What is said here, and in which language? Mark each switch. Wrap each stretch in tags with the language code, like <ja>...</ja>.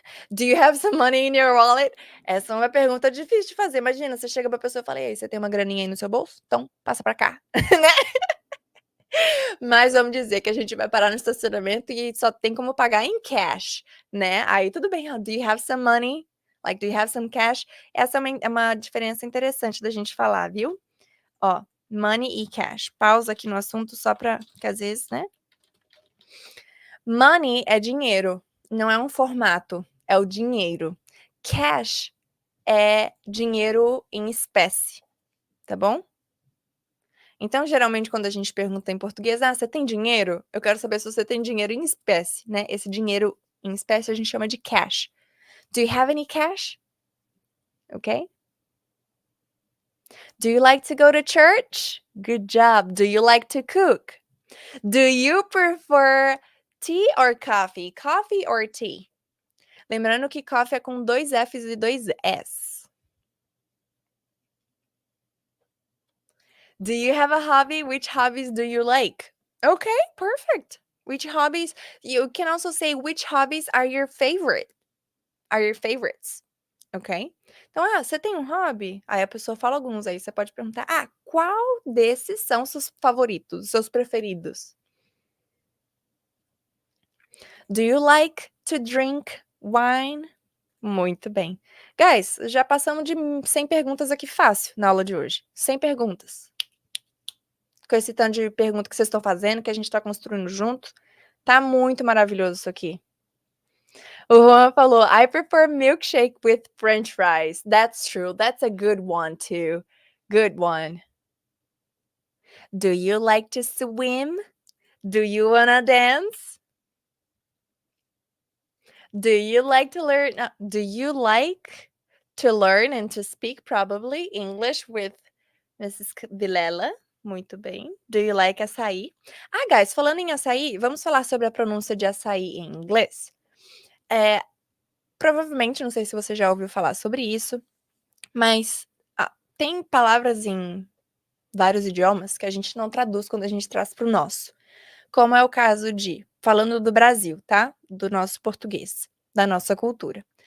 <en>Do you have some money in your wallet?</en> <pt>Essa é uma pergunta difícil de fazer. Imagina, você chega pra pessoa e fala: "E aí, você tem uma graninha aí no seu bolso? Então passa pra cá", né. Mas vamos dizer que a gente vai parar no estacionamento e só tem como pagar em cash, né. Aí tudo bem, ó,</pt> <en>"Do you have some money?" Like, "Do you have some cash?"</en> <pt>Essa é uma diferença interessante da gente falar, viu. Ó, money e cash. Pausa aqui no assunto só pra que às vezes, né. Money é dinheiro, não é um formato, é o dinheiro. Cash é dinheiro em espécie, tá bom? Então, geralmente, quando a gente pergunta em português: "Ah, você tem dinheiro?", eu quero saber se você tem dinheiro em espécie, né, esse dinheiro em espécie a gente chama de cash.</pt> <en>"Do you have any cash?", ok? "Do you like to go to church?", good job. "Do you like to cook?", "Do you prefer tea or coffee?", coffee or tea?</en> <pt>Lembrando que coffee é com 2 Fs e 2 S.</pt> <en>Do you have a hobby? Which hobbies do you like? Okay, perfect. Which hobbies you can also say which hobbies are your favorites, ok?</en> <pt>Então, você tem um hobby? Aí a pessoa fala alguns, aí você pode perguntar: "Ah, qual desses são seus favoritos, seus preferidos?"</pt> <en>Do you like to drink wine?</en> <pt>Muito bem. Guys, já passamos de 100 perguntas aqui fácil na aula de hoje, 100 perguntas. Com esse tanto de pergunta que vocês estão fazendo, que a gente está construindo junto, tá muito maravilhoso isso aqui. O Juan falou:</pt> <en>"I prefer milkshake with french fries." That's true, that's a good one too. Good one. Do you like to swim? Do you wanna dance? Do you like to learn do you like to learn and to speak probably English with Mrs.</en> <pt>Vilela? Muito bem.</pt> <en>Do you like açaí?</en> <pt>Ah, guys, falando em açaí, vamos falar sobre a pronúncia de açaí em inglês? Provavelmente, não sei se você já ouviu falar sobre isso, mas, tem palavras em vários idiomas que a gente não traduz quando a gente traz para o nosso, como é o caso de falando do Brasil, tá, do nosso português, da nossa cultura.</pt>